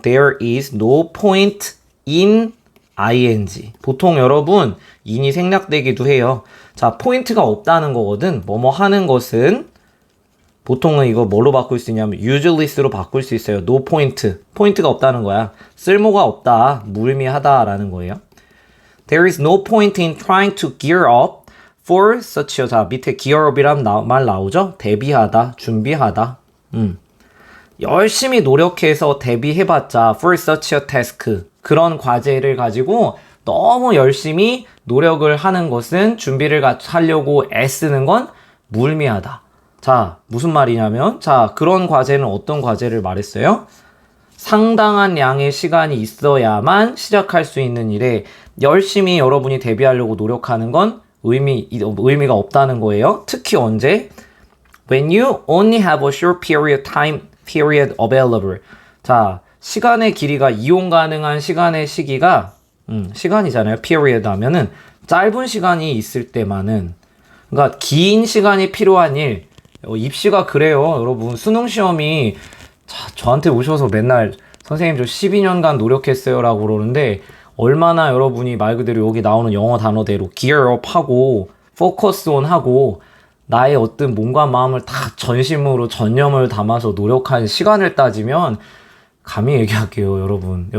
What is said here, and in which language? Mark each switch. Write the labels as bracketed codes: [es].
[en] There is no point in ing. [ko] 보통 여러분 in이 생략되기도 해요. 자, 포인트가 없다는 거거든. 뭐뭐 하는 것은 보통은 이거 뭘로 바꿀 수 있냐면 useless로 바꿀 수 있어요. [en] no point. [ko] 포인트가 없다는 거야. 쓸모가 없다. 무의미하다라는 거예요. [en] There is no point in trying to gear up for such a, [ko] 자 밑에 gear up이란 말 나오죠? 대비하다, 준비하다. 열심히 노력해서 대비해봤자 [en] for such a task [ko] 그런 과제를 가지고 너무 열심히 노력을 하는 것은 준비를 하려고 애쓰는 건 무의미하다. 자 무슨 말이냐면 자 그런 과제는 어떤 과제를 말했어요? 상당한 양의 시간이 있어야만 시작할 수 있는 일에 열심히 여러분이 대비하려고 노력하는 건 의미가 없다는 거예요. 특히 언제? [en] When you only have a short period available. [ko] 자, 시간의 길이가 이용 가능한 시간의 시기가 시간이잖아요. period 하면은 짧은 시간이 있을 때만은 그러니까 긴 시간이 필요한 일. 입시가 그래요. 여러분 수능 시험이 저한테 오셔서 맨날 선생님 저 12년간 노력했어요 라고 그러는데 얼마나 여러분이 말 그대로 여기 나오는 영어 단어대로 gear up 하고 focus on 하고 나의 어떤 몸과 마음을 다 전심으로 전념을 담아서 노력한 시간을 따지면 감히 얘기할게요, 여러분.